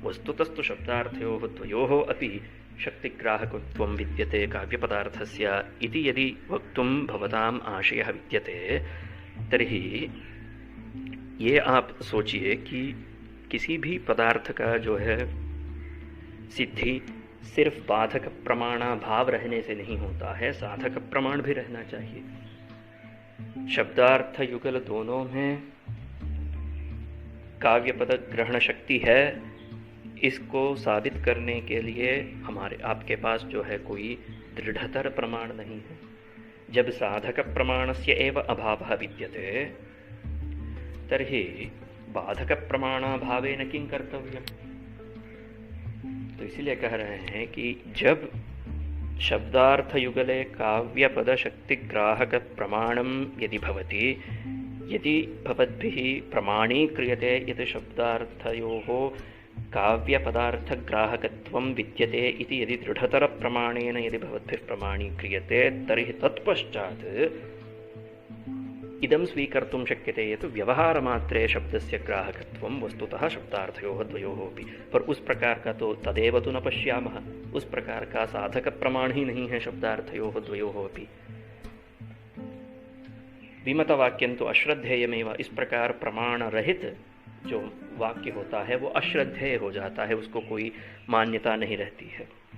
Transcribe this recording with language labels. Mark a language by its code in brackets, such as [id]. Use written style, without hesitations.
[sa] वस्तुतस्तु शब्दार्थयोः द्वयोः अपि शक्तिग्राहकत्वं विद्यते काव्यपदार्थस्य इति यदि वक्तुं भवताम् आशयः विद्यते, तर्हि [hi] ये आप सोचिए कि किसी भी पदार्थ का जो है सिद्धि सिर्फ बाधक प्रमाणा भाव रहने से नहीं होता है, साधक प्रमाण भी रहना चाहिए। शब्दार्थ युगल दोनों में काव्यपद ग्रहण शक्ति है, इसको साबित करने के लिए हमारे आपके पास जो है कोई दृढ़तर प्रमाण नहीं है। [sa] जब साधक प्रमाणस्य एव अभावः विद्यते तर्हि बाधक प्रमाणाभावेन किं कर्तव्यम्। [hi] तो इसीलिए कह रहे हैं कि जब [sa] शब्दार्थ युगले काव्यपद शक्तिग्राहक प्रमाणम यदि भवति, यदि भवद्भिः प्रमाणीक्रियते यत् शब्दार्थयोः काव्यपदार्थग्राहकत्वं विद्यते इति यदि दृढ़तर प्रमाणेन यदि भवद्भिः प्रमाणीक्रियते, तर्हि तत्पश्चात् इदं स्वीकर्तुं शक्यते यत् व्यवहारमात्रे शब्दस्य ग्राहकत्वं वस्तुतः शब्दार्थयोः द्वयोः अपि। [hi] पर उस प्रकार का तो तदेव तो न पश्यामः, उस प्रकार का साधक प्रमाण ही नहीं है [sa] शब्दार्थयोः द्वयोः अपि। विमतवाक्यं तो अश्रद्धेयमेव। [hi] इस प्रकार प्रमाण रहित जो वाक्य होता है वो अश्रद्धेय हो जाता है, उसको कोई मान्यता नहीं रहती है।